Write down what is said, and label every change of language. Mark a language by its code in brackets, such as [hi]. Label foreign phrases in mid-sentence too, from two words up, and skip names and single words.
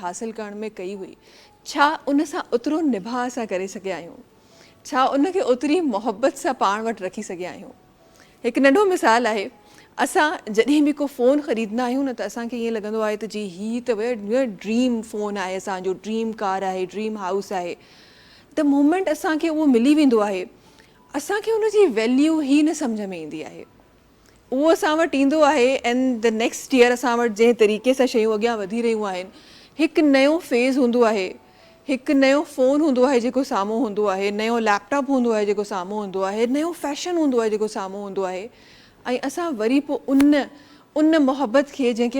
[sd] हासिलु करण में कई हुई छा उन सां ओतिरो निभा असां करे सघिया आहियूं छा उनखे ओतिरी मोहबत सां पाण वटि रखी सघिया आहियूं हिकु नंढो मिसाल आहे असां जॾहिं बि को फ़ोन ख़रीदंदा आहियूं न त असांखे ईअं लॻंदो आहे त जी हीअ त [en] dream phone [sd] आहे असांजो [en] dream car [sd] आहे [en] dream house [sd] आहे [en] the moment [sd] असांखे उहो मिली वेंदो आहे असांखे उनजी वैल्यू ई न सम्झ में ईंदी आहे उहो असां वटि ईंदो आहे [en] and the next year [sd] असां वटि जंहिं तरीक़े सां शयूं अॻियां वधी रहियूं आहिनि हिकु नयो फेज़ हूंदो आहे हिकु नयो फ़ोन हूंदो आहे जेको साम्हूं हूंदो आहे नयो लैपटॉप हूंदो आहे जेको साम्हूं हूंदो आहे नयो फैशन हूंदो आहे जेको साम्हूं हूंदो आहे ऐं असां वरी पोइ उन मोहबत खे जंहिंखे